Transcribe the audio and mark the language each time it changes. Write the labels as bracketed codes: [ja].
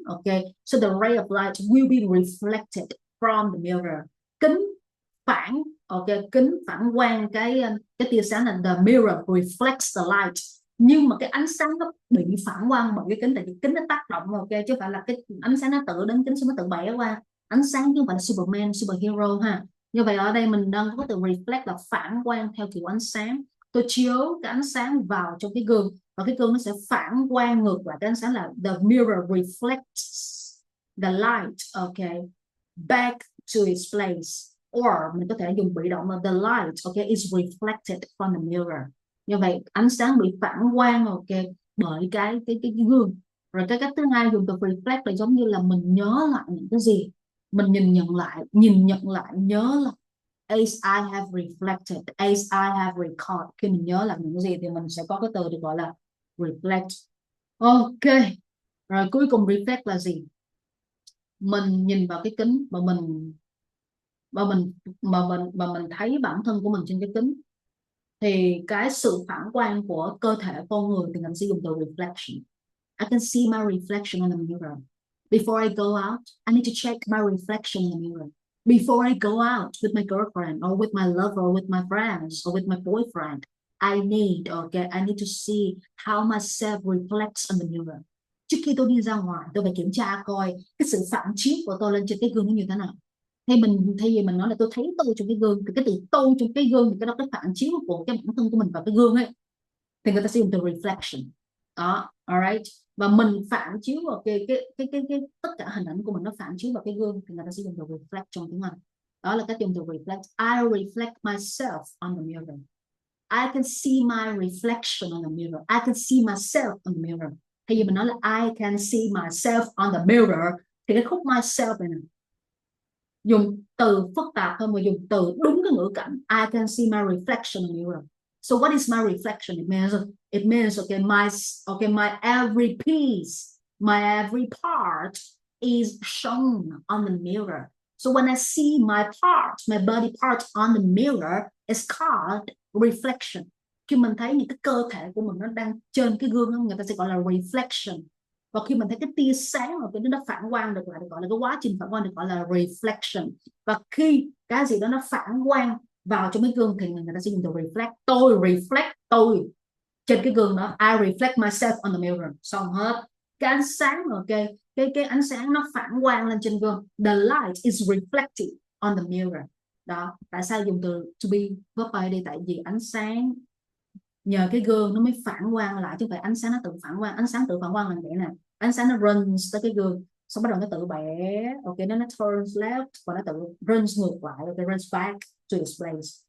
[en] Ok, so the ray of light will be reflected from the mirror. [vi] Kính phản, kính phản quang cái tia sáng là [en] the mirror reflects the light. [vi] Nhưng mà cái ánh sáng nó bị phản quang bởi cái kính, tại vì kính nó tác động, chứ không phải là cái ánh sáng nó tự đến kính xong nó tự bẻ qua ánh sáng, chứ không phải là Superman, superhero ha. Như vậy ở đây mình đang có từ reflect là phản quang theo kiểu ánh sáng. Tôi chiếu cái ánh sáng vào trong cái gương và cái gương nó sẽ phản quang ngược lại cái ánh sáng, là [en] the mirror reflects the light, back to its place. Or [vi] mình có thể dùng bị động là [en] the light, is reflected from the mirror. [vi] Như vậy ánh sáng bị phản quang, bởi cái gương. Rồi cái cách thứ hai dùng từ reflect là giống như là mình nhớ lại những cái gì, mình nhìn nhận lại, nhớ lại. [en] As I have reflected, as I have recalled. [vi] Khi mình nhớ lại những cái gì thì mình sẽ có cái từ được gọi là reflect. Ok, rồi cuối cùng reflect là gì? Mình nhìn vào cái kính và mình thấy bản thân của mình trên cái kính, thì cái sự phản quang của cơ thể con người thì mình sẽ dùng từ reflection. [en] I can see my reflection in the mirror. Before I go out, I need to check my reflection in the mirror. Before I go out with my girlfriend or with my lover or with my friends or with my boyfriend, I need to see how myself reflects in the mirror. [vi] Trước khi tôi đi ra ngoài, tôi phải kiểm tra coi cái sự phản chiếu của tôi lên trên cái gương nó như thế nào. Thay vì mình nói là tôi thấy tôi trong cái gương, thì cái từ tôi trong cái gương thì cái đó cái phản chiếu của cái bản thân của mình vào cái gương ấy, thì người ta sẽ dùng từ reflection đó. Alright, và mình phản chiếu vào cái tất cả hình ảnh của mình nó phản chiếu vào cái gương thì người ta sẽ dùng từ reflect trong tiếng Anh. Đó là cách dùng từ reflect. [en] I reflect myself on the mirror. I can see my reflection on the mirror. I can see myself on the mirror. [vi] Thay vì mình nói là [en] I can see myself on the mirror, [vi] thì cái khúc myself này dùng từ phức tạp hơn, mà dùng từ đúng cái ngữ cảnh. [en] I can see my reflection in the mirror. So what is my reflection? It means my every piece, my every part is shown on the mirror. So when I see my body part on the mirror, it's called reflection. [vi] Khi mình thấy những cái cơ thể của mình nó đang trên cái gương, người ta sẽ gọi là reflection. Và khi mình thấy cái tia sáng mà nó phản quang được lại, được gọi là cái quá trình phản quang được gọi là reflection. Và khi cái gì đó nó phản quang vào trong cái gương thì người ta sẽ dùng từ reflect. Tôi reflect tôi trên cái gương đó. [en] I reflect myself on the mirror. [vi] Xong hết. Cái ánh sáng, cái ánh sáng nó phản quang lên trên gương. [en] The light is reflected on the mirror. [vi] Đó. Tại sao dùng từ to be verb by đây? Tại vì ánh sáng nhờ cái gương nó mới phản quang lại, chứ không phải ánh sáng nó tự phản quang. Ánh sáng tự phản quang là vậy nè, ánh sáng nó runs tới cái gương, xong bắt đầu nó tự bẻ, nó turns left và nó tự runs ngược lại, [en] runs back to its place.